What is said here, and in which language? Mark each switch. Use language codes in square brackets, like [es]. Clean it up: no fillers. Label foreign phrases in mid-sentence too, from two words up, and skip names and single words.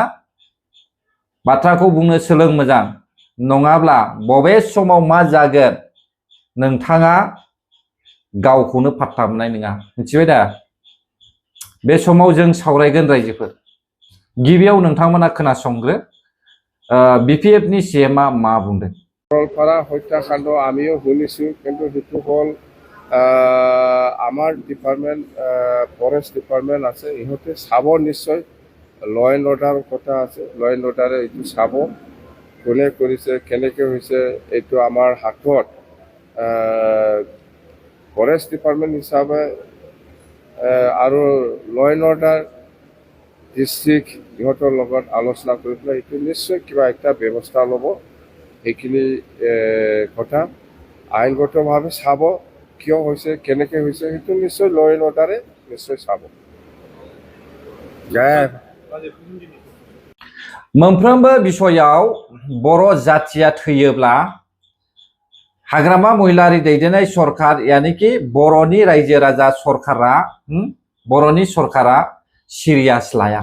[brx] बाथ्राखौ बुंनो सोलों मोजां नङाब्ला बबे समाव मा जागोन नोंथाङा गावखौनो पात्ता मोननाय नङा मिथिबाय दा? बे समाव जों सावरायगोन रायजोफोर। गिबियाव नोंथांमोना खोनासंग्रो बिपिएफनि सिएमआ मा बुंदों। [as] सरलपारा हत्याकाण्ड आमिও শুনিছো কিন্তু হেতু হল আমার [en] department forest department [as] আছে ইহতে চাব নিশ্চয় [en] law and order [as] কথা আছে [en] law and order-e [as] এইটো চাব কোনে কৰিছে কেনেকৈ হৈছে এইটো আমাৰ হাতত [en] forest department [as] হিচাপে আৰু [en] law and order district [as] ইহঁতৰ লগত আলোচনা কৰি পেলাই এইটো নিশ্চয় কিবা একটা ব্যৱস্থা ল'ব। সেইখিনি কথা আইনগতভাৱে চাব, কিয় হৈছে কেনেকৈ হৈছে সেইটো নিশ্চয় [en] law and order-e [as] নিশ্চয় চাব। [brx] मोनफ्रोमबो बिसयाव बर' जाथिया थैयोब्ला हाग्रामा महिलारि दैदेननाय सरकार यानिकि बर'नि रायजो राजा सरकारा बर'नि सरकारा सिरियास लाया।